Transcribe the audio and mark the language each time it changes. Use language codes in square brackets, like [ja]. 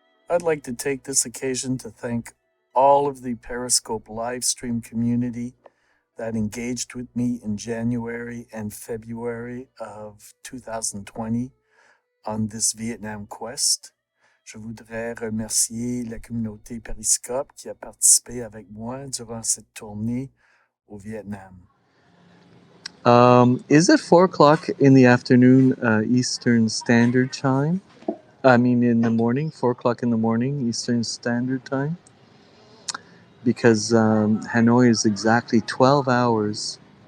[en] I'd like to take this occasion to thank all of the Periscope live stream community that engaged with me in January and February of 2020 on this Vietnam quest. [fr] Je voudrais remercier la communauté Periscope qui a participé avec moi durant cette tournée au Vietnam. [en] Is it 4 o'clock in the afternoon Eastern Standard Time? I mean, in the morning, 4 o'clock in the morning Eastern Standard Time? Because Hanoi is exactly 12 hours.